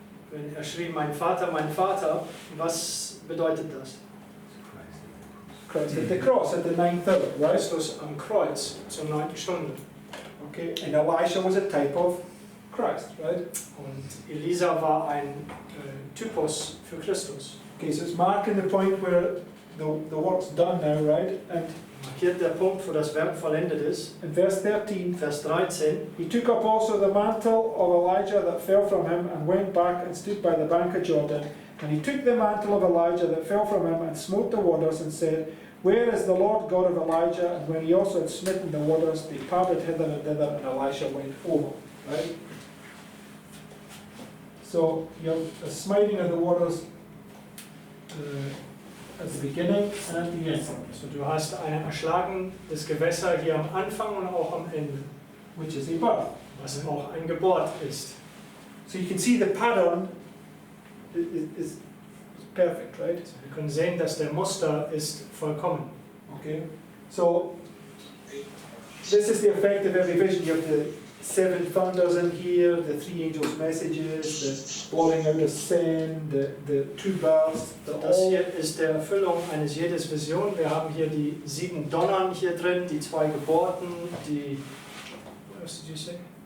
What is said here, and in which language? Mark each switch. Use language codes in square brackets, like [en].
[de] Wenn er schrie, mein Vater, was bedeutet das? [en] Christ at the cross at the 9th hour, right? [de] Christus am Kreuz zur 9. Stunde. [en] Okay, and Elisha was a type of Christ, right? [de] Und Elisa war ein Typus für Christus. [en] Okay, so it's marking the point where the work's done now, right? And [de] Markiert der Punkt, wo das Werk vollendet ist. [en] in verse 13, [de] Vers 13. [en] he took up also the mantle of Elijah that fell from him and went back and stood by the bank of Jordan. And he took the mantle of Elijah that fell from him and smote the waters and said, where is the Lord God of Elijah? And when he also had smitten the waters, they parted hither and thither, and Elisha went over. Right? So you have a smiting of the waters at the beginning and at the end. [de] So du hast ein Erschlagen des Gewässers hier am Anfang und auch am Ende, [en] Which is a birth. [de] was auch ein Geburt ist. [en] So you can see the pattern is perfect, right? [de] Wir können sehen, dass der Muster ist vollkommen. [en] Okay. So this is the effect of every vision. You have the 7 thunders in here, the 3 angels' messages, the blotting out of sin, the 2 births. [de] Das hier ist der Erfüllung eines jedes Vision. Wir haben hier die 7 Donnern hier drin, die 2 Geburten, die, [en] what else did you say?